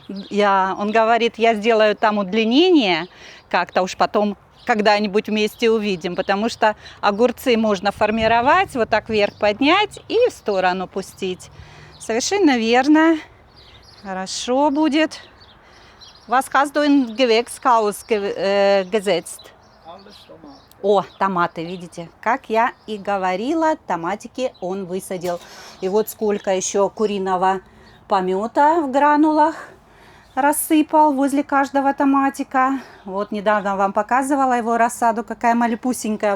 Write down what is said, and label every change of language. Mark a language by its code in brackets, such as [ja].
[ru] Ja, он говорит, я сделаю там удлинение, как-то уж потом когда-нибудь вместе увидим, потому что огурцы можно формировать, вот так вверх поднять и в сторону пустить. Совершенно верно. Хорошо будет. [de] Was hast du in Gewächshaus gesetzt? [ru] О, томаты, видите, как я и говорила, томатики он высадил. И вот сколько еще куриного помета в гранулах рассыпал возле каждого томатика. Вот недавно вам показывала его рассаду, какая малюпусенькая.